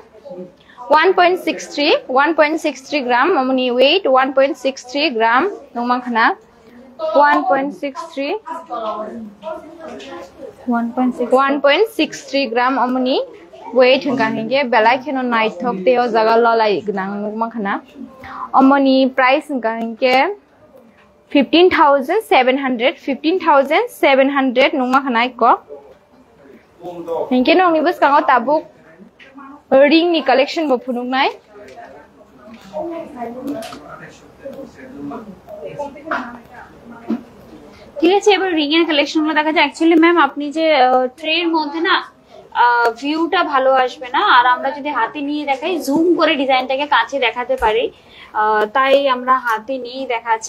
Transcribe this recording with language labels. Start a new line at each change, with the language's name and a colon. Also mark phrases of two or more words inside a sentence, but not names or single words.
Kok Borok: 1.63 gram omoni weight 1.63 gram nongmang khana 1.63 gram omoni weight hingka hingke belai kheno naithok teo jaga lolai gnang nongmang khana omoni price hingka hingke 15,700 nongmang khana ko hingke nongni boskango tabuk ring ni collection bo phunuk nai
Bangla: ঠিক আছে। এবার রিং এর কালেকশন গুলো দেখা যায়।
English: actually ma'am
Bangla: আপনি যে ট্রের মধ্যে না ভিউটা ভালো আসবে না, আর আমরা যদি হাতে নিয়ে দেখাই জুম করে ডিজাইনটাকে কাছে দেখাতে পারি, তাই আমরা হাতে নিয়ে দেখাচ্ছি।